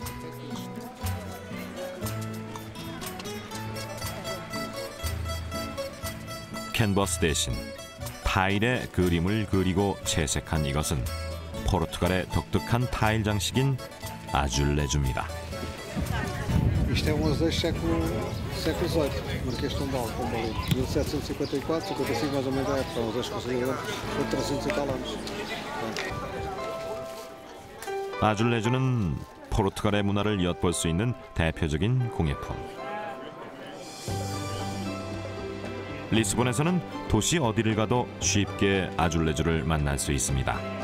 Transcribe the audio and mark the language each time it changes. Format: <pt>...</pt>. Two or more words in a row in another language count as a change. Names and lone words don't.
<ko>캔버스 대신 타일에 그림을 그리고 채색한 이것은 포르투갈의 독특한 타일 장식인 아줄레주입니다.</ko> <pt>Isto é azeite século XVIII, Marquês de Pombal, 1754, 55 mais ou menos da época, um azeite considerado por 300 e tal anos.</pt> <ko>아줄레주는 포르투갈의 문화를 엿볼 수 있는 대표적인 공예품. 리스본에서는 도시 어디를 가도 쉽게 아줄레주를 만날 수 있습니다.</ko>